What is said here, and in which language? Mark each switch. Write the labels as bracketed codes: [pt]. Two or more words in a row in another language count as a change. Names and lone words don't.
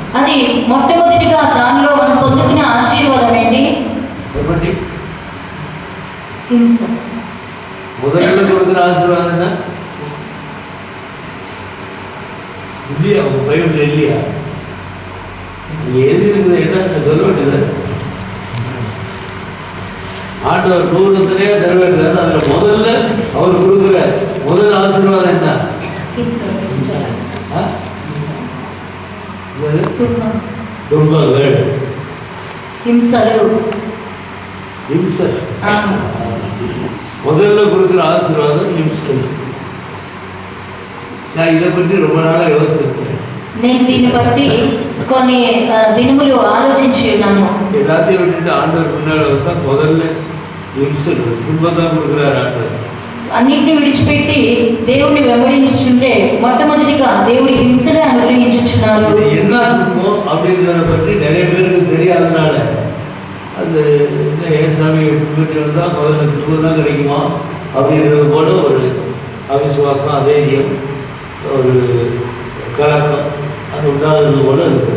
[te] అది మొట్టమొదటిగా దానిలో మనం పొందుకునే ఆశీర్వాదం ఏంటి? చెప్పండి. హింస. [ta] முதல்ல கொடுக்குற ஆசீர்வாதம் என்ன? இல்லையா? உங்க பைபிள் இல்லையா? எது இருக்குது? என்ன சொல்ல வேண்டியது? ஆண்டவர் 100 தடவை தருவார். அதில் முதல்ல அவர் கொடுக்குற முதல் ஆசீர்வாதம் என்ன? துன்பங்கள், [te] ஹிம்சలు. [ta] ஹிம்சல். முதல்ல கொடுக்குற ஆசீர்வாதம் ஹிம்சல். நான் இதை பற்றி ரொம்ப நாளாக யோசிச்சிருக்கேன். [te] నేను దీన్ని బట్టి కొన్ని దినములు ఆలోచించి ఉన్నాను. [ta] எல்லாத்தையும் விட்டுட்டு ஆண்டவர் முன்னாடி வந்தா முதல்ல ஹிம்சல் துன்பத்தான் கொடுக்குறாரு ஆண்டவர். [te] అన్నింటినీ విడిచిపెట్టి దేవుణ్ణి వెంబడించుచుంటే మొట్టమొదటిగా దేవుడి హింసలే అనుగ్రహించుచున్నారు. [ta] இது என்ன துன்பம் அப்படின்றத பற்றி நிறைய பேருக்கு தெரியாதனால அந்த ஏசாமி பின்பற்றி வந்தால் முதல்ல துன்பம் தான் கிடைக்குமா அப்படின்றது போல ஒரு அவிசுவாசம், அதைரியம், ஒரு கலக்கம் அது உண்டாகிறது போல இருக்குது.